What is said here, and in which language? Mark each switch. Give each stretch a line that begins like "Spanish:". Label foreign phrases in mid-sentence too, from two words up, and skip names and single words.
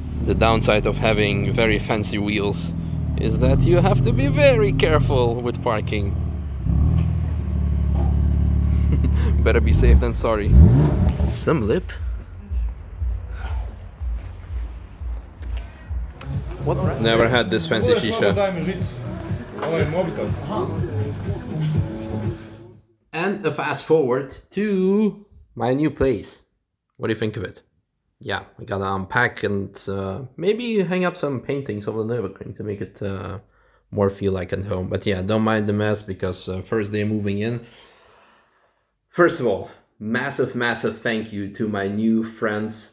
English: The downside of having very fancy wheels is that you have to be very careful with parking. Better be safe than sorry. Some lip. Never had this fancy shisha.
Croatian: Daj mi žicu. Ovo je mobitel.
English: And a fast forward to my new place. What do you think of it? Yeah, I gotta unpack and maybe hang up some paintings of the Nürburgring to make it more feel like at home. But yeah, don't mind the mess because first day moving in. First of all, massive thank you to my new friends.